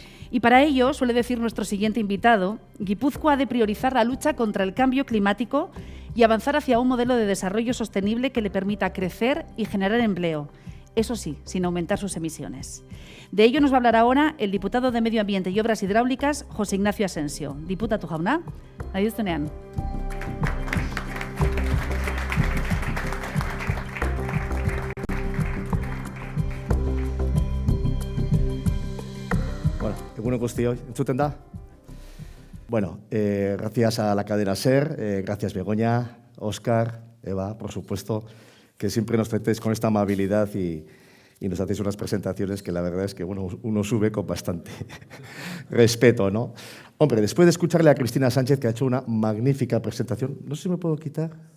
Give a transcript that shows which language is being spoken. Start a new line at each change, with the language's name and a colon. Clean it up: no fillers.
Spanish: Y para ello, suele decir nuestro siguiente invitado, Guipúzcoa ha de priorizar la lucha contra el cambio climático y avanzar hacia un modelo de desarrollo sostenible que le permita crecer y generar empleo. Eso sí, sin aumentar sus emisiones. De ello nos va a hablar ahora el diputado de Medio Ambiente y Obras Hidráulicas, José Ignacio Asensio.
Basque: Diputatu jauna, nahi duzunean. Bueno, egunon guztioi, entzuten da?
Spanish: Bueno, gracias a la cadena SER, gracias Begoña, Óscar, Eva, por supuesto, que siempre nos tratéis con esta amabilidad y nos hacéis unas presentaciones que la verdad es que uno sube con bastante respeto, ¿no? Hombre, después de escucharle a Cristina Sánchez, que ha hecho una magnífica presentación, no sé si me puedo quitar.